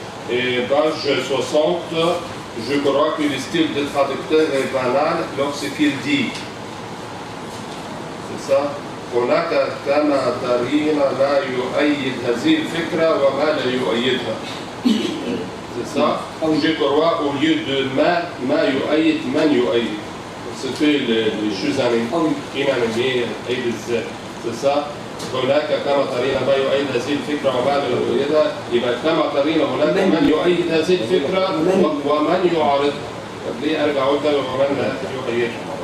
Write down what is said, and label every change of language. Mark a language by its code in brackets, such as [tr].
[fr] Et page 60, je crois que le style de traducteur est banal lorsqu'il dit. C'est ça. [ar] هناك كما ترين ما يؤيد هذه الفكرة وما لا يؤيدها. [fr] C'est ça. Je crois au lieu de [ar] ما يؤيد من يؤيد. [fr] C'était les choses inanimées et بالذات. C'est ça. [ar] هناك كما ترين ما يؤيد هذه الفكرة وما لا يؤيدها. يبقى كما ترين هناك من يؤيد هذه الفكرة ومن يعارضها. ليه أرجع أقول ده ومن لا يؤيدها.